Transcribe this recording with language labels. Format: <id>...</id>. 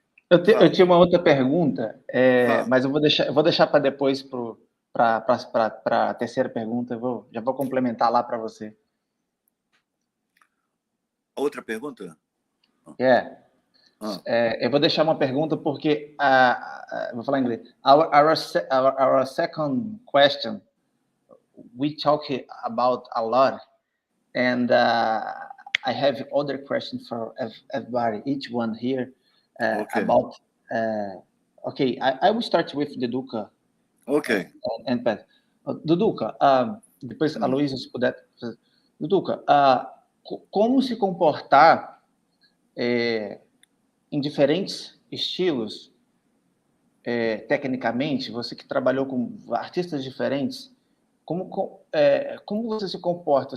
<pt>Eu tinha uma outra pergunta, mas eu vou deixar para depois para a terceira pergunta. Já vou complementar lá para você. Outra pergunta? Eu vou deixar uma pergunta porque vou falar em inglês.</pt> <en>Our second question, we talk about a lot, and I have other questions for everybody, each one here. About I will start with Duduka. Okay. And Pat.</en> <pt>Duduka, depois a Luísa, se puder. Duduka, como se comportar em diferentes estilos, tecnicamente, você que trabalhou com artistas diferentes, como você se comporta?</pt>